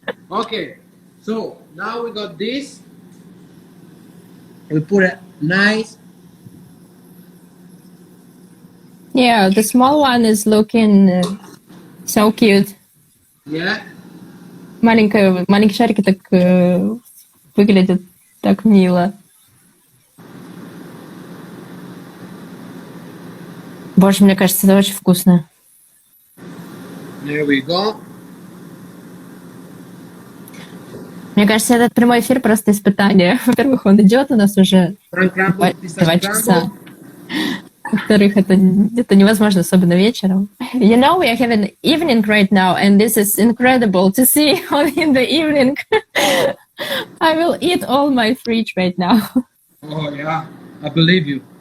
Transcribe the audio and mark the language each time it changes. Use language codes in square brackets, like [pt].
[en] Okay, so now we got this. We put it nice. Yeah, the small one is looking so cute. Yeah. [ru] Маленькие шарики так выглядят так мило. Боже, мне кажется, это очень вкусно. [en] There we go. [ru] Мне кажется, этот прямой эфир просто испытание. Во-первых, он идет у нас уже 2 часа. Во-вторых, это невозможно, особенно вечером. [en] You know, we are having evening right now, and this is incredible to see in the evening. I will eat all my fridge right now. Oh yeah, I believe you.